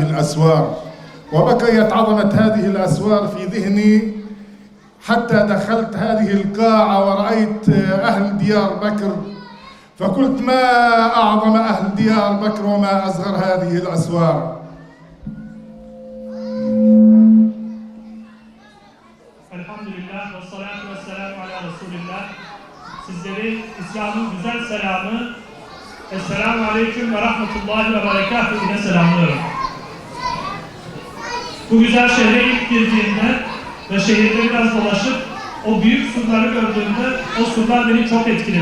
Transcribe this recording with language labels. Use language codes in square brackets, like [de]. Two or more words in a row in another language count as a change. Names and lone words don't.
[ar] الأسوار، وبقيت عظمة هذه الأسوار في ذهني حتى دخلت هذه القاعة ورأيت أهل ديار بكر، فقلت ما أعظم أهل ديار بكر وما أصغر هذه الأسوار. الحمد لله والصلاة والسلام على رسول الله. [tr] Sizleri İslam'ın güzel selamı [ar] السلام عليكم ورحمة الله وبركاته [tr] ile selamlıyorum. Bu güzel şehre ilk girdiğimde ve şehirde biraz dolaşıp o büyük surları gördüğümde o surlar beni çok etkiledi.